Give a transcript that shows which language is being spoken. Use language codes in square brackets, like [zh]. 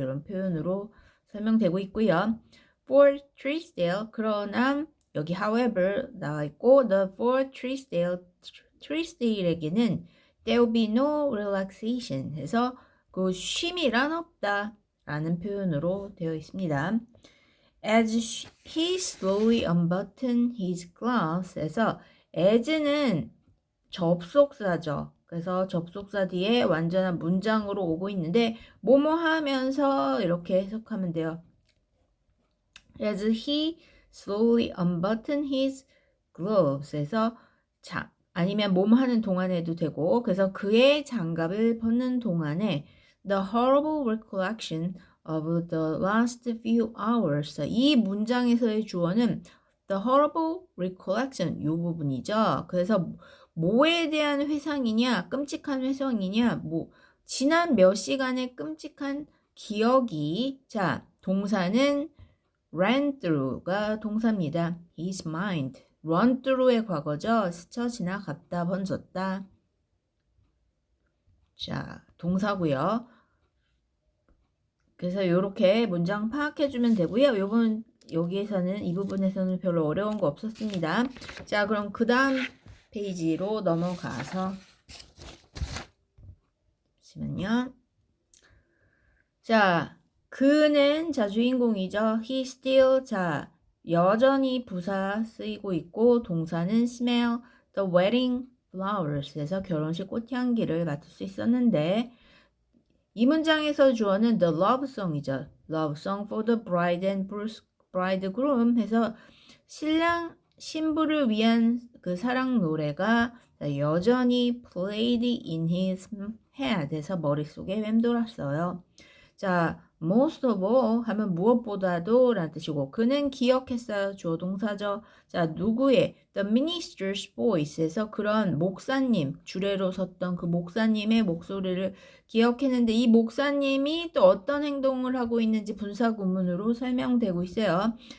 [ko] 이런 표현으로 설명되고 있고요. For Trisdale 그러나 여기 however 나와 있고 the for Trisdale에게는 [en] there will be no relaxation [ko] 해서 그 쉼이란 없다 라는 표현으로 되어 있습니다. [en] As he slowly unbuttoned his gloves.에서 [ko] as는 접속사죠. 그래서 접속사 뒤에 완전한 문장으로 오고 있는데 뭐뭐 하면서 이렇게 해석하면 돼요. [en] As he slowly unbuttoned his gloves. [ko] 에서 아니면 뭐뭐 하는 동안에도 되고 그래서 그의 장갑을 벗는 동안에 [en] the horrible recollection of the last few hours. [ko] 이 문장에서의 주어는 [en] the horrible recollection [ko] 이 부분이죠. 그래서 뭐에 대한 회상이냐, 끔찍한 회상이냐, 뭐 지난 몇 시간의 끔찍한 기억이 자 동사는 ran through가 동사입니다. [en] his mind run through [ko] 의 과거죠. 스쳐 지나갔다, 번졌다. 자, 동사고요. 그래서 이렇게 문장 파악해주면 되고요. 여기에서는 이 부분에서는 별로 어려운 거 없었습니다. 자, 그럼 그 다음 페이지로 넘어가서 잠시만요. 자, 그는 자 주인공이죠. He still 자 여전히 부사 쓰이고 있고 동사는 [en] smell the wedding flowers [ko] 에서 결혼식 꽃향기를 맡을 수 있었는데 이 문장에서 주어는 [en] the love song [ko] 이죠. [en] love song for the bride and bridegroom [ko] 해서 신부를 위한 그 사랑 노래가 여전히 [en] played in his head [ko] 해서 머릿속에 맴돌았어요. 자, most of all 하면 무엇보다도 라는 뜻이고 그는 기억했어요. 주어 동사죠. 자, 누구의 [en] the minister's voice [ko] 에서 그런 목사님, 주례로 섰던 그 목사님의 목소리를 기억했는데 이 목사님이 또 어떤 행동을 하고 있는지 분사 구문으로 설명되고 있어요.